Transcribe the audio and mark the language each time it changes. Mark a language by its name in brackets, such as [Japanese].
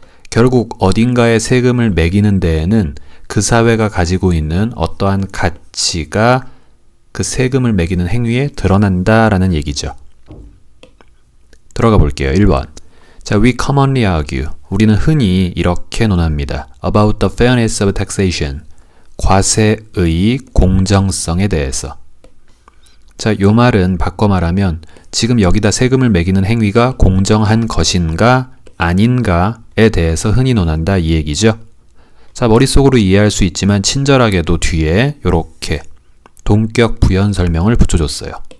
[Korean] 결국 어딘가에 세금을 매기는 데에는 그 사회가 가지고 있는 어떠한 가치가 그 세금을 매기는 행위에 드러난다라는 얘기죠. 들어가 볼게요. 1번. 자, [English] we commonly argue. [Korean] 우리는 흔히 이렇게 논합니다. [English] About the fairness of taxation. [Korean] 과세의 공정성에 대해서. 자, 요 말은 바꿔 말하면 지금 여기다 세금을 매기는 행위가 공정한 것인가 아닌가에 대해서 흔히 논한다 이 얘기죠. 자, 머릿속으로 이해할 수 있지만 친절하게도 뒤에 요렇게 동격 부연 설명을 붙여줬어요.